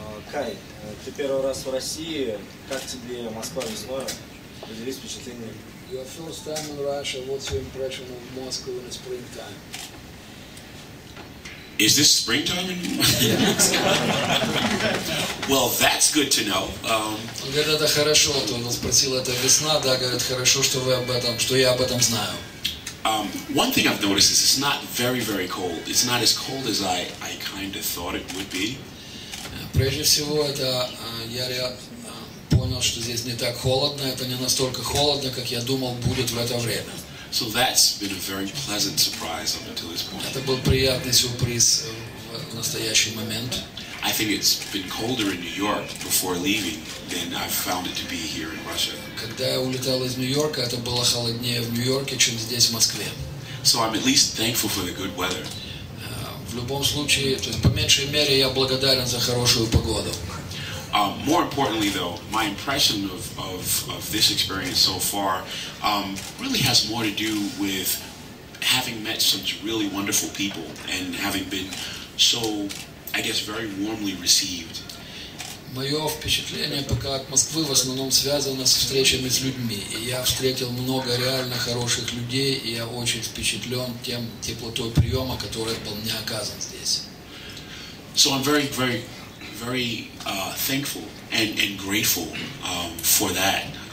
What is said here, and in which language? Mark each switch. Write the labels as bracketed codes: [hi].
[ru] Кай, ты первый раз в России. Как тебе Москва весной? Поделись впечатлениями. [en] Your first time in Russia, what's your impression of Moscow in the springtime? Is this springtime? Well, that's good to know. [ru] Он говорит, это хорошо. Он спросил, это весна, да, говорит, хорошо, что вы об этом, что я об этом знаю. [en] One thing I've noticed is it's not very, very cold. It's not as cold as I kind of thought it would be. [ru] Прежде всего, это я понял, что здесь не так холодно. Это не настолько холодно, как я думал, будет в это время. [en] So that's been a very pleasant surprise up until this point. [ru] Это был приятный сюрприз в настоящий момент. [en] I think it's been colder in New York before leaving than I've found it to be here in Russia. [ru] Когда я улетал из Нью-Йорка, это было холоднее в Нью-Йорке, чем здесь, в Москве. [en] So I'm at least thankful for the good weather. [ru] В любом случае, то есть по меньшей мере я благодарен за хорошую погоду. [en] More importantly, though, my impression of this experience so far really has more to do with having met such really wonderful people and having been so, I guess, very warmly received. [ru] Мое впечатление пока от Москвы в основном связано с встречами с людьми. И я встретил много реально хороших людей, и я очень впечатлен тем теплотой приема, который был мне оказан здесь. [en] So I'm very thankful and grateful for that.